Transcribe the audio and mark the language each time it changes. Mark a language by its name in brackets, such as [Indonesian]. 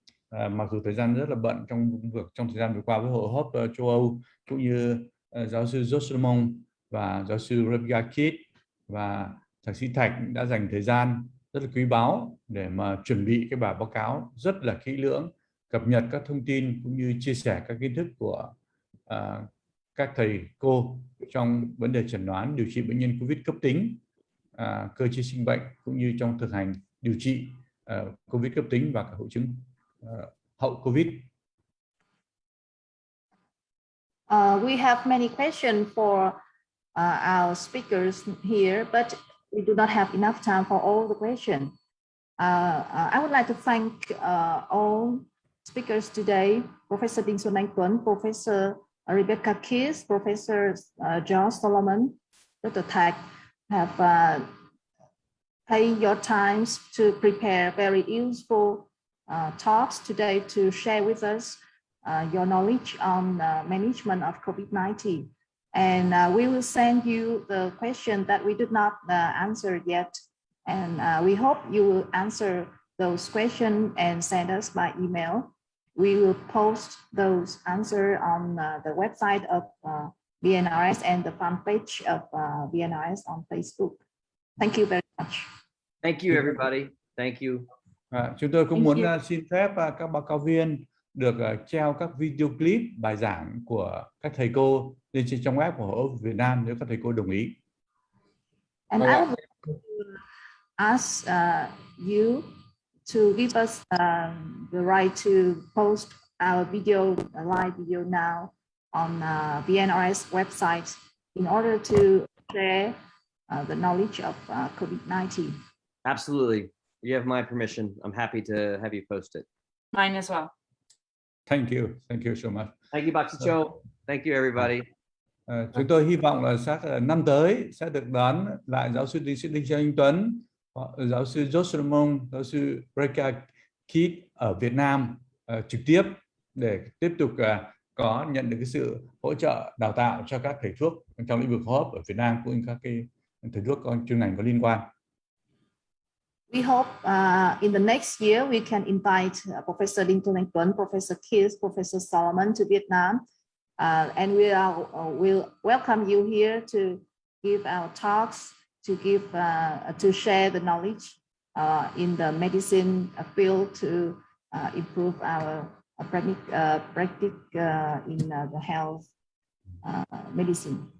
[Vietnamese] Mặc dù thời gian rất là bận trong thời gian vừa qua với Hội hô hấp châu Âu, cũng như giáo sư George Solomon và giáo sư Rebecca Kidd và thạc sĩ Thạch đã dành thời gian rất là quý báu để mà chuẩn bị cái bản báo cáo rất là kỹ lưỡng, cập nhật các thông tin cũng như chia sẻ các kiến thức của các thầy cô trong vấn đề chẩn đoán điều trị bệnh nhân COVID cấp tính, cơ chế sinh bệnh, cũng như trong thực hành điều trị COVID cấp tính và cả hội chứng hậu COVID. [English] We have many questions for our speakers here, but we do not have enough time for all the questions. I would like to thank all speakers today, Professor Đinh Xuân Anh Tuấn, Professor Rebecca Kiss, Professor John Solomon, Dr. Thạch, have taken your time to prepare very useful talks today to share with us your knowledge on management of COVID-19. And we will send you the question that we did not answer yet. And we hope you will answer those questions and send us by email. We will post those answers on the website of VNRS and the fan page of VNRS on Facebook. Thank you very much. Thank you, everybody. Thank you. [Vietnamese] Chúng tôi cũng [English] Thank [Vietnamese] muốn [English] you. [Vietnamese] xin phép các báo cáo viên được treo các video clip bài giảng của các thầy cô lên trên trang web của Hội Âu Việt Nam nếu các thầy cô đồng ý. [English] And I would like to ask you to give us the right to post our video, live video now on VNRS website in order to share the knowledge of COVID-19. Absolutely. You have my permission. I'm happy to have you post it. Mine as well. Thank you so much. Thank you, Bác sĩ Châu. Thank you, everybody. [Vietnamese] Chúng tôi hy vọng là năm tới sẽ được đón lại giáo sư tiến sĩ Đinh Xuân Anh Tuấn, giáo sư John Solomon, giáo sư Rebecca Kiss ở Việt Nam trực tiếp để tiếp tục có nhận được cái sự hỗ trợ đào tạo cho các thầy thuốc trong lĩnh vực hô hấp ở Việt Nam cũng như các cái thầy thuốc có chuyên ngành có liên quan. [English] We hope in the next year we can invite Professor Đinh Xuân Anh Tuấn, Professor Kiss, Professor Solomon to Vietnam, and we'll welcome you here to give our talks, to give to share the knowledge in the medicine field to improve our practice in the health medicine.